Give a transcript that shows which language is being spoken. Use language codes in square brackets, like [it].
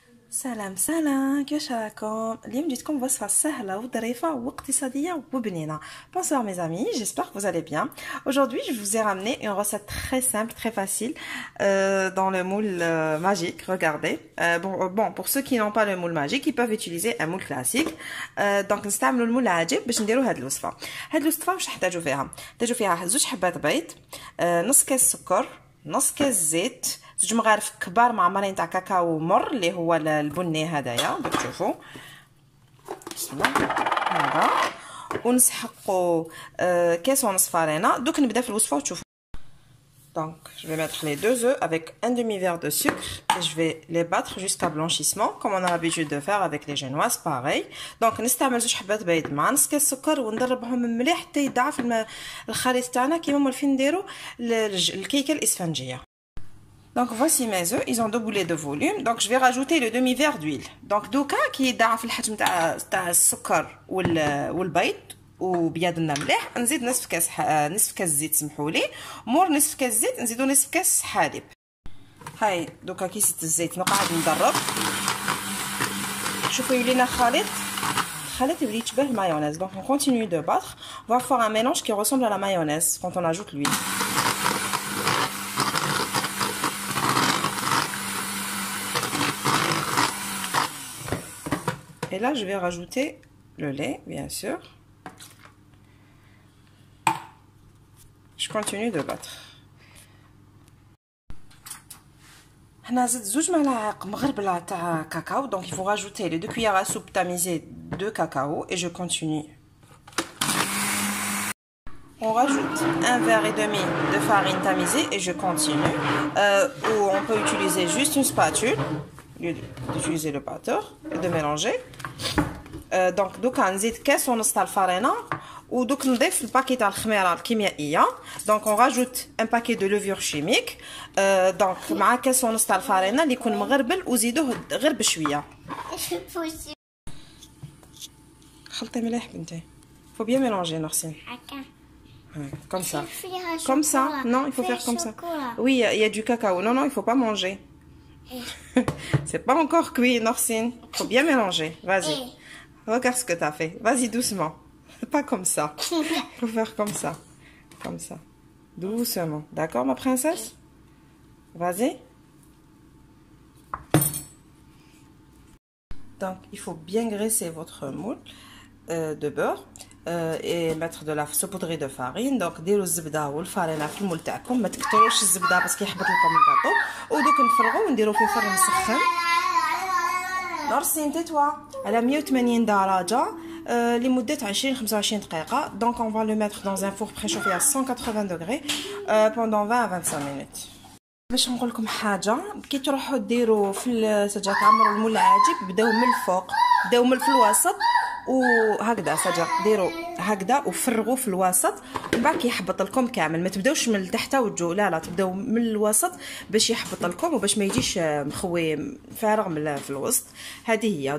[ar] سلام سلام كيفاش راكم؟ اليوم جيتكم وصفة سهلة وظريفة واقتصادية وبنينة. [fr] Bonsoir mes amis, j'espère que vous allez bien. Aujourd'hui, je vous ai ramené une recette très simple, très facile dans le moule magique. Regardez. Bon, pour ceux qui n'ont pas le moule magique, ils peuvent utiliser un moule classique. [ar] Donc نستعملوا المول العجيب باش نديروا هاد الوصفة. هاد الوصفة واش نحتاجوا فيها؟ نحتاجوا فيها زوج حبات بيض، نص كاس سكر، نص كاس زيت، زوج مغارف كبار معمرين تاع كاكاو مر اللي هو البني هذايا دوك تشوفوا. بسم الله هذا، ونسحقوا كاس ونص فرينه. دوك نبدا في الوصفه وتشوفوا. [fr] Donc, je vais mettre les 2 œufs avec un demi-verre de sucre et je vais les battre jusqu'à blanchissement comme on a l'habitude de faire avec les génoises, pareil. [ar] Donc, نستعمل زوج حبات بيض مع نص كاس سكر وندربهم مليح حتى يضاعف الخليط تاعنا كيما مولفين نديرو الكيكه الاسفنجيه. [fr] Donc voici mes œufs, ils ont 2 boulets de volume. Donc je vais rajouter le demi-verre d'huile. [ar] Donc دوكا كي يضاعف الحجم تاع السكر والبيض وبيضنا مليح، نزيد نصف كاس زيت، سمحولي. مور نصف كاس زيت نزيدو نصف كاس حليب. هاي دوكا كي زدت الزيت نقعد ندرب. شوفوا يولينا الخليط يولي يشبه المايونيز. [fr] Donc on continue de battre. On va faire un mélange qui ressemble à la mayonnaise quand on ajoute l'huile. Et là, je vais rajouter le lait, bien sûr. Je continue de battre. [ar] هنا زدت 2 ملاعق مغربلة تاع كاكاو. [fr] Donc il faut rajouter les 2 cuillères à soupe tamisées de cacao et je continue. On rajoute 1 verre et demi de farine tamisée et je continue. Ou on peut utiliser juste une spatule d'utiliser le batteur et de mélanger. [ar] Donc دوكا نزيد كاس ونص تاع الفرينه ودوك نضيف الباكي تاع الخميره الكيميائيه. [fr] دونك اون راجوت ان باكي دو لوفور شيميك. [ar] دونك مع كاس ونص تاع الفرينه اللي يكون مغربل وزيدوه غير بشويه. خلطي مليح بنتي. [fr] faut bien mélanger نورسين. Comme ça. Comme ça. Non, il faut faire comme ça. Oui, il y a du cacao. Non, non, il faut pas manger. C'est pas encore cuit, Norsine. Faut bien mélanger. Vas-y. Regarde ce que t'as fait. Vas-y doucement. Pas comme ça. Faut faire comme ça. Comme ça. Doucement. D'accord, ma princesse? Vas-y. Donc, il faut bien graisser votre moule de beurre. Et mettre de la saupoudrée de farine. [ar] Donc ديروا الزبده والفرينه في المول تاعكم، ما تكثروش الزبده باسكو يحبط لكم الكاطو. ودوك نفرغوا ونديروا في الفرن مسخن. نورسين تيتوا على 180 درجه لمده 20-25 دقيقه. [fr] Donc on va le mettre dans un four préchauffé à 180 degrés pendant 20 à 25 minutes. [ar] باش نقول لكم حاجه، كي تروحوا ديروا في سجا تعمروا المول العجيب، بداو من الفوق، بداو من الوسط وهكذا سجا ديروا هكذا وفرغوا في الوسط، ومن بعد كيحبط لكم كامل. ما تبداوش من التحت وتجوا، لا تبداو من الوسط باش يحبط لكم وباش ما يجيش مخوي فارغ في الوسط. هذه هي.